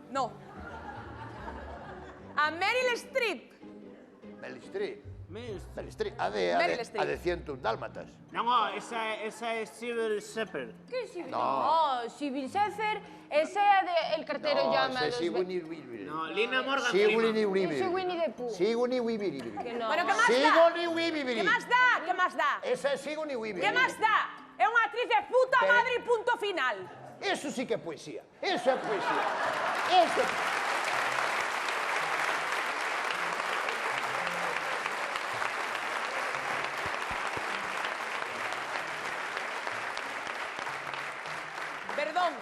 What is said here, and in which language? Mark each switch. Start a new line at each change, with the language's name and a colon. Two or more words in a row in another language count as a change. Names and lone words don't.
Galician: No. A Meryl Streep. Meryl Streep. Meryl Streep. Meryl Streep, Meryl Streep. a de 101 dálmatas.
Spanish: No, esa es Sybil Shepherd.
Galician: Que Sibyl? No. No, Sibyl Shepherd, ese é de El cartero llama. ese Sigourney Weaver. No, Lina Morgan Sigourney Freeman. Weaver. Ese Winnie the Pooh. Sigourney Weaver. Que no. Bueno, que máis dá? Sigourney Weaver. Que máis dá? Que máis dá? Esa é Sigourney Weaver. Que máis dá? É unha actriz
Spanish: de puta
Galician: Pero- madre e punto final. Eso sí que é poesía. Eso é poesía. Eso. Perdón.